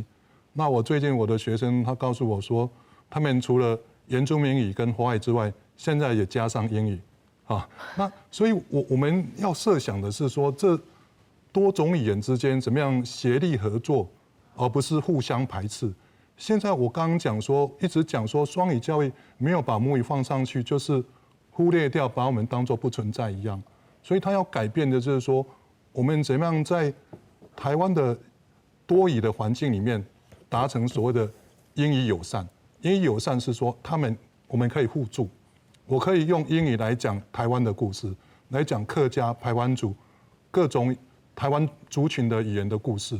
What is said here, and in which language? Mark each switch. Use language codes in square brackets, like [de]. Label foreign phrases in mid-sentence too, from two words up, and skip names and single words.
[zh] 那我最近我的學生他告訴我說，他們除了原住民語跟華語之外，現在也加上英語。啊，那所以我們要設想的是說，這多種語言之間怎麼樣協力合作，而不是互相排斥。現在我剛剛講說，一直講說雙語教育沒有把母語放上去，就是忽略掉，把我們當作不存在一樣。所以他要改變的就是說，我們怎麼樣在台灣的多語的環境裡面達成所謂的英語友善。英語友善是說，我們可以互助。我可以用英語來講台灣的故事， 来讲客家、排湾族各种台湾族群的语言的故事。